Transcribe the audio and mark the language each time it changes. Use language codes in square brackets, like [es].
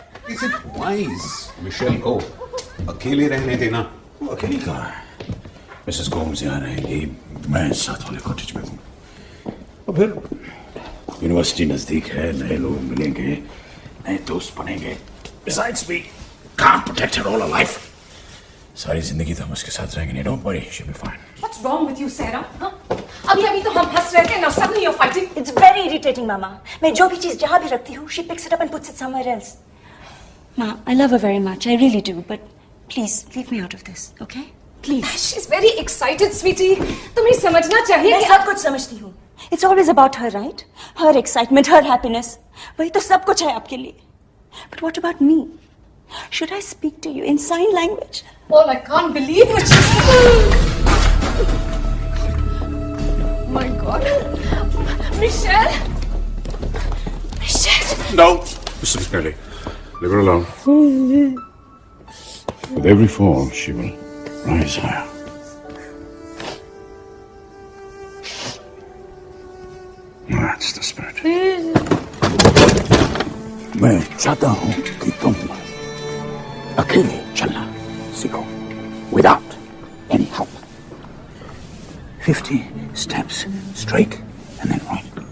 [en] Is it wise [hi] Michel को अकेले रहने देना? अकेली कहाँ है? मिसेस गोम्स यहाँ रहेंगी, मैं साथ वाले कॉटेज में हूँ। और फिर यूनिवर्सिटी नजदीक है, नए लोग मिलेंगे, नए दोस्त बनेंगे। [en] Besides, we can't protect her all her life. [hi] सारी जिंदगी तो हम उसके साथ रहेंगे। [en] Don't worry, she'll be fine. What's wrong with you, Sarah? Huh? [hi] अभी तो हम हंस रहे थे, [en] now suddenly you're fighting. It's very irritating, Mama. [hi] मैं जो भी चीज जहाँ भी रखती हूँ, [en] she picks it up and puts it somewhere else. Ma, I love her very much. I really do. But please leave me out of this, okay? Please. She's very excited, sweetie. [hi] तुम्हें समझना चाहिए। मैं सब कुछ समझती हूँ. [en] It's always about her, right? Her excitement, her happiness. [hi] वही तो सब कुछ है आपके लिए. [en] But what about me? Should I speak to you in sign language? Paul, I can't believe what she said. My God. Michelle. Michelle. No, Mr. McNally, leave her alone. With every fall, she will rise higher. That's the spirit. [hi] मैं चाहता हूँ कि तुम अकेले चलना सीखो, [en] without any help. 50 steps straight and then right.